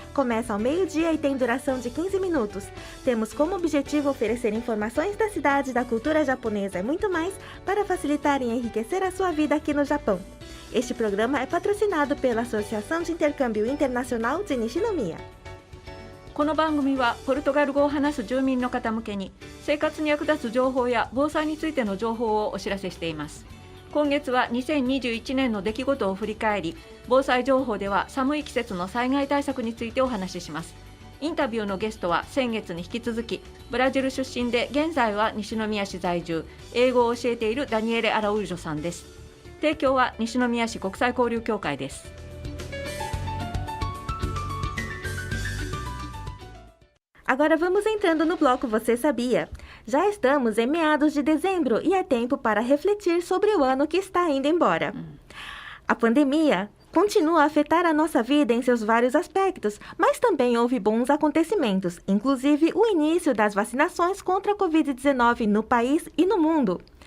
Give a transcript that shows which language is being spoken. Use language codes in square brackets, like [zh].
[pt] Começa ao meio-dia e tem duração de 15 minutos. Temos como objetivo oferecer informações da cidade, da cultura japonesa e muito mais para facilitar e enriquecer a sua vida aqui no Japão. Este programa é patrocinado pela Associação de Intercâmbio Internacional de Nishinomiya. [ja] この番組はポルトガル語を話す住民の方向けに生活に役立つ情報や防災についての情報をお知らせしています。今月は2021年の出来事を振り返り、防災情報では寒い季節の災害対策についてお話しします。インタビューのゲストは先月に引き続きブラジル出身で現在は西宮市在住、英語を教えているダニエレ・アラウージョさんです。提供は西宮市国際交流協会です。 [pt] Agora vamos entrando no bloco Você Sabia? Já estamos em meados de dezembro e é tempo para refletir sobre o ano que está indo embora. A pandemia continua a afetar a nossa vida em seus vários aspectos, mas também houve bons acontecimentos, inclusive o início das vacinações contra a Covid-19 no país e no mundo.